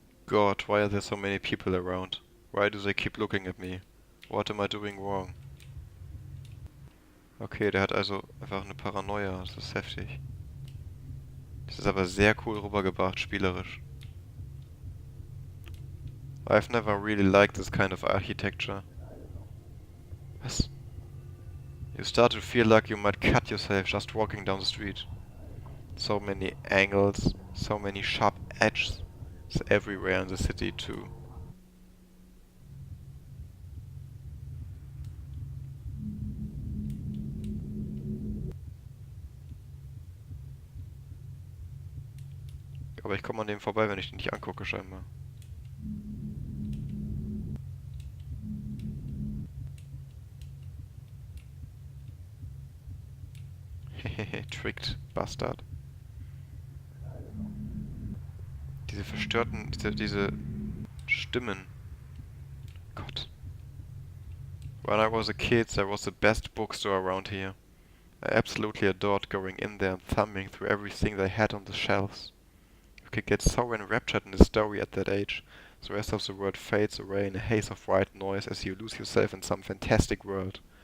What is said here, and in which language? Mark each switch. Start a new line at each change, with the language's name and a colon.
English: God, why are there so many people around? Why do they keep looking at me? What am I doing wrong?
German: Okay, der hat also einfach eine Paranoia. Das ist heftig. Das ist aber sehr cool rübergebracht, spielerisch.
English: I've never really liked this kind of architecture.
German: Was?
English: You start to feel like you might cut yourself just walking down the street. So many angles, so many sharp edges. It's everywhere in the city too.
German: Aber ich komme an dem vorbei, wenn ich den nicht angucke, scheinbar.
English: Hehehe, tricked, Bastard.
German: Diese verstörten, diese Stimmen. Gott.
English: When I was a kid, there was the best bookstore around here. I absolutely adored going in there and thumbing through everything they had on the shelves. You could get so enraptured in the story at that age. The rest of the world fades away in a haze of white noise as you lose yourself in some fantastic world.